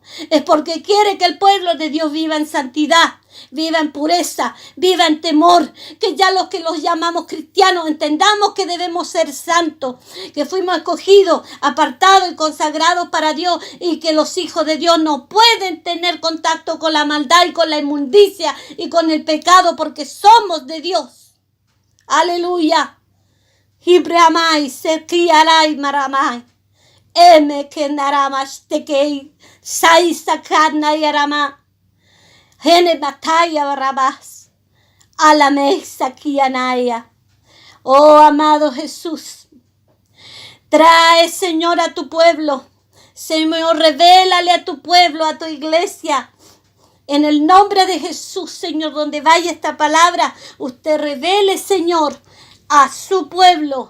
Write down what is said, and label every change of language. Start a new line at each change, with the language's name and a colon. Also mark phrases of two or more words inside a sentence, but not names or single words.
Spanish: Es porque quiere que el pueblo de Dios viva en santidad, viva en pureza, viva en temor, que ya los que los llamamos cristianos entendamos que debemos ser santos, que fuimos escogidos, apartados y consagrados para Dios, y que los hijos de Dios no pueden tener contacto con la maldad y con la inmundicia y con el pecado, porque somos de Dios. Aleluya. Hibramai sekiarai maramai. Eme kenaramas tekei saisakana yarama. Hene bataya barabas. Alame sakianaya. Oh amado Jesús, trae, Señor, a tu pueblo. Señor, revélale a tu pueblo, a tu iglesia. En el nombre de Jesús, Señor, donde vaya esta palabra, usted revele, Señor, a su pueblo.